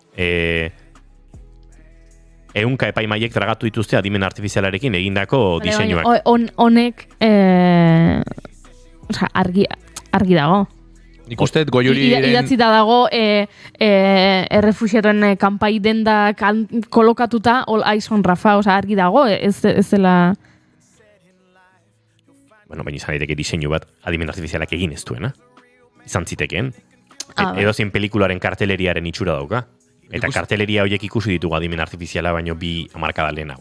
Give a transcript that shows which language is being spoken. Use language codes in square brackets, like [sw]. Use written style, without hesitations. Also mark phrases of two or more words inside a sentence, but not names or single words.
[eu] Ehunka epaimaiek tragatu dituzte adimen artifizialarekin egindako diseinuak. Honek argi dago. Nik uste goiuriren... Idatzita dago errefuxiatuen kanpai dendak kolokatuta all eyes on Rafa, argi dago, ez dela... Bueno, baina izan daiteke diseinu bat adimen artifizialak egin ez duena. Izan zitekeen. Edozein pelikularen karteleriaren itxura dauka. Eta karteleria horiek ikusi ditugu adimen artifiziala baino 2 hamarkada lehenago.